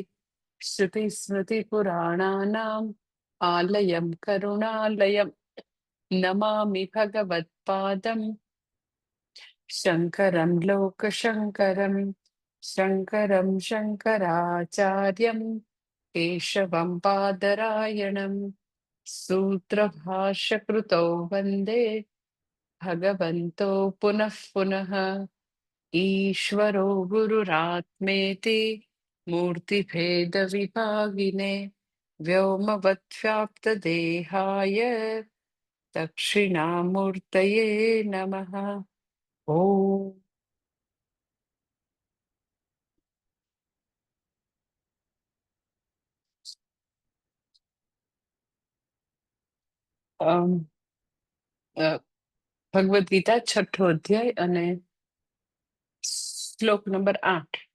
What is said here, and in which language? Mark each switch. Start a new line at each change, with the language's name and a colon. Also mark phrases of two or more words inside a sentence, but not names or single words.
Sanskrit: श्रुतिस्मृतिपुराणानाम् आलयं करुणालयं नमामि भगवत्पादं शङ्करं लोकशङ्करं शङ्करं शङ्कराचार्यं केशवं पादरायणं सूत्रभाष्यकृतौ वन्दे भगवन्तो पुनः पुनः। ईश्वरो गुरुरात्मेति मूर्तिभेदविभागिने व्योमवद्व्याप्तदेहाय दक्षिणामूर्तये नमः।
Gujarati: ॐ અમ, અ, ભગવદ્ ગીતા 6ઠો અધ્યાય અને શ્લોક નંબર 8.